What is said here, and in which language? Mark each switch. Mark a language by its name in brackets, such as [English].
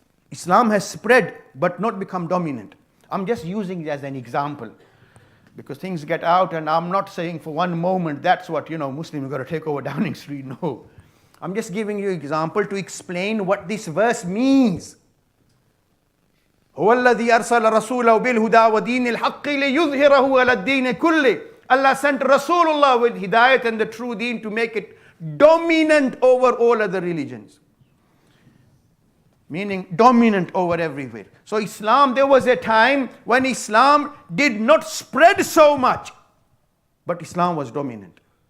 [English] Islam has spread but not become dominant. I'm just using it as an example because things get out, and I'm not saying for one moment that's what, Muslims are going to take over Downing Street. No. I'm just giving you an example to explain what this verse means. [Arabic] هو الذي أرسل رسوله بالهدى ودين الحق ليظهره على الدين كله. [English] Allah sent Rasulullah with hidayat and the true deen to make it dominant over all other religions. Meaning dominant over everywhere. So Islam, there was a time when Islam did not spread so much, but Islam was dominant.